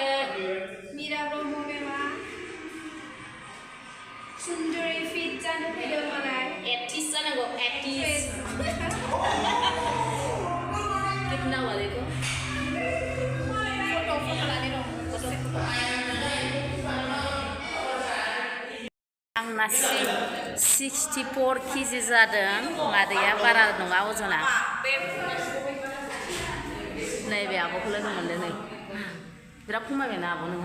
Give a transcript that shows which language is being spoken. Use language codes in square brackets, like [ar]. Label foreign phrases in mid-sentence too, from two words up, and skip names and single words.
[brx] मीरा ब्रह्म मेमा सुन्दरी फिट जानो फैदों मालाय [hi] 80 जानांगौ 80 कितना हुआ देखो [brx] फोटो लाने दं आंना 64 केजि जादों मादैया बारा नङा अजना नैबे आब'खौ लोगो मोनदों नै बिराद खमायबायना आब' नोंहा